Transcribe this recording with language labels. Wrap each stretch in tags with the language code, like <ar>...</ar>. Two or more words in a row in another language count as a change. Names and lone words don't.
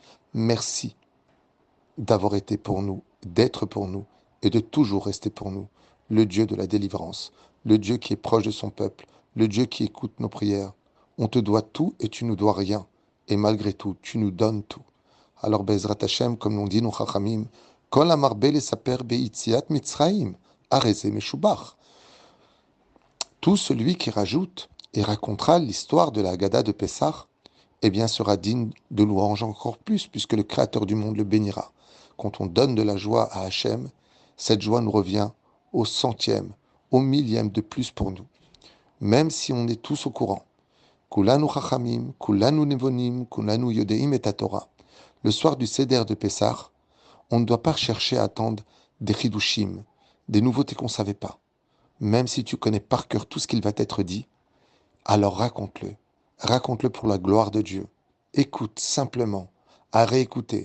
<fr>Merci d'avoir été pour nous, d'être pour nous et de toujours rester pour nous. Le Dieu de la délivrance, le Dieu qui est proche de son peuple, le Dieu qui écoute nos prières. On te doit tout et tu nous dois rien. Et malgré tout, tu nous donnes tout.</fr> <he>Alors, בעזרת השם,</he> <fr>comme l'ont dit nos Chachamim,</fr> <he>כל המרבה לספר ביציאת מצרים, הרי זה משובח.</he> <fr>Tout celui qui rajoute et racontera l'histoire de la Haggadah de Pessah, eh bien, sera digne de louange encore plus, puisque le Créateur du monde le bénira. Quand on donne de la joie à Hachem, cette joie nous revient au centième, au millième de plus pour nous. Même si on est tous au courant.</fr> <he>כולנו חכמים, כולנו נבונים, כולנו יודעים את התורה.</he> <fr>Le soir du Seder de Pessah, on ne doit pas chercher à attendre des chidushim, des nouveautés qu'on ne savait pas. Même si tu connais par cœur tout ce qu'il va t'être dit, alors raconte-le. Raconte-le pour la gloire de Dieu. Écoute simplement, à réécouter.</fr>